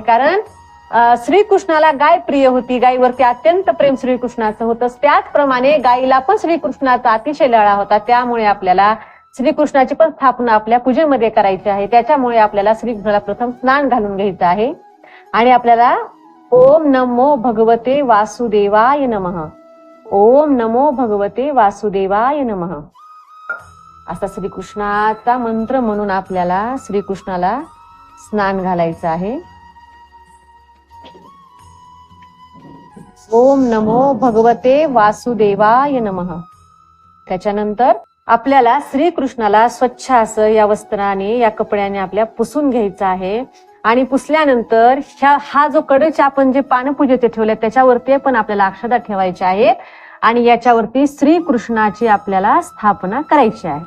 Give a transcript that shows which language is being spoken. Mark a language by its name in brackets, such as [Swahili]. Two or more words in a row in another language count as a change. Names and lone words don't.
[Marathi] कारण श्रीकृष्णाला गाय प्रिय होती, गायीवरती अत्यंत प्रेम श्रीकृष्णाचं होतं. त्याचप्रमाणे गायीला पण श्रीकृष्णाचा अतिशय लळा होता. त्यामुळे आपल्याला श्रीकृष्णाची पण स्थापना आपल्या पूजेमध्ये करायची आहे. त्याच्यामुळे आपल्याला श्रीकृष्णाला प्रथम स्नान घालून घ्यायचं आहे. आणि आपल्याला [Sanskrit] ओम नमो भगवते वासुदेवाय नमः, ओम नमो भगवते वासुदेवाय नमः [Marathi] असा श्रीकृष्णाचा मंत्र म्हणून आपल्याला श्रीकृष्णाला स्नान घालायचं आहे. [Sanskrit] ओम नमो भगवते वासुदेवाय नमः. [Marathi] त्याच्यानंतर आपल्याला श्रीकृष्णाला स्वच्छ असं या वस्त्राने, या कपड्याने आपल्या पुसून घ्यायचं आहे. आणि पुसल्यानंतर हा जो कडचे आपण जे पानपूजेचे ठेवले त्याच्यावरती पण आपल्याला अक्षता ठेवायच्या आहेत. आणि याच्यावरती श्रीकृष्णाची आपल्याला स्थापना करायची आहे.